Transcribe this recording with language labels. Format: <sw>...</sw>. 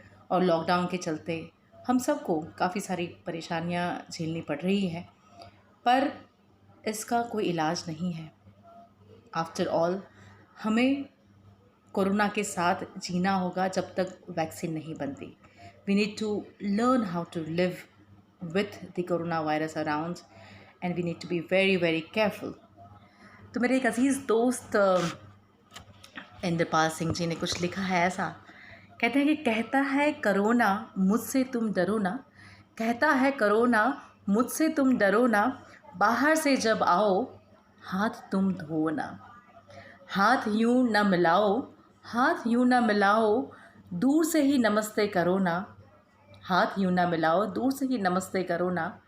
<hi>और लॉकडाउन के चलते हम सबको काफ़ी सारी परेशानियां झेलनी पड़ रही हैं, पर इसका कोई इलाज नहीं है। आफ्टर ऑल हमें कोरोना के साथ जीना होगा जब तक वैक्सीन नहीं बनती।</hi> <en>We need to learn how to live with the coronavirus around and we need to be very very careful।</en> <hi>तो मेरे एक अजीज़ दोस्त इंद्रपाल सिंह जी ने कुछ लिखा है ऐसा, कहते हैं कि कहता है करोना मुझसे तुम डरो ना, कहता है करोना मुझसे तुम डरो ना, बाहर से जब आओ हाथ तुम धो ना, हाथ यूं न मिलाओ, हाथ यूं न मिलाओ, दूर से ही नमस्ते करो ना, हाथ यूं ना मिलाओ, दूर से ही नमस्ते करो ना,</hi>